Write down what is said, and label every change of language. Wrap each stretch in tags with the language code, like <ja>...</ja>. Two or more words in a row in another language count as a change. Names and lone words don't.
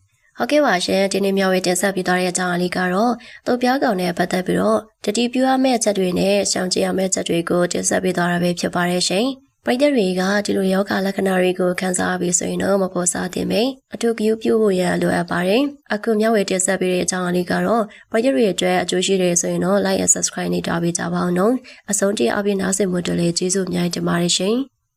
<my>ဟုတ်ကဲ့ပါရှင်ဒီနေ့မျိုးဝေတင်ဆက်ပြသွားတဲ့အကြောင်းအလေးကတော့တုပ်ပြားကောင်နဲ့ပတ်သက်ပြီးတော့တတိပြုရမယ့်ချက်တွေနဲ့ရှောင်ကျဉ်ရမယ့်ချက်တွေကိုတင်ဆက်ပေးသွားတာပဲဖြစ်ပါတယ်ရှင်ပရိသတ်တွေကဒီလိုယောဂလက္ခဏာတွေကိုခံစားပြီးဆိုရင်တော့မပေါ်စားသင့်ပဲအထူးဂရုပြုဖို့ရန်လိုအပ်ပါတယ်အခုမျိုးဝေတင်ဆက်ပေးတဲ့အကြောင်းအလေးကတော့ပရိသတ်တွေအတွက်အကျိုးရှိတယ်ဆိုရင်တော့</my> <en>like and subscribe</en> <my>နေကြပေးကြပါဦးနော်အဆုံးထိအပြည့်နားဆင်မှုတွေလည်းကျေးဇူးအများကြီးတင်ပါတယ်ရှင်</my>